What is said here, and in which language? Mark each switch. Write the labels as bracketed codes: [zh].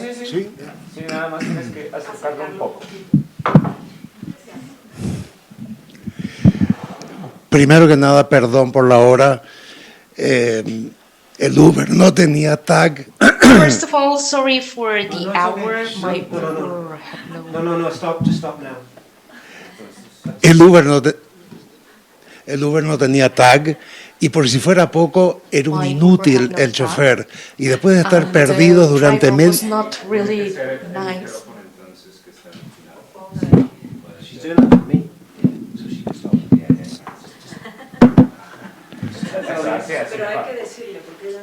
[es] Sí, nada más tienes que acercarlo un poco. Primero que nada, perdón por la hora. El Uber no tenía tag. [en] First of all, sorry for the hour. My Uber had No, stop, just stop now. [es] El Uber no tenía tag. Y por si fuera poco, era un inútil el chofer. Y después de estar perdidos durante meses. [en] Really nice. She's doing that for me, so she can stop. [es] Pero hay que decirle, porque ella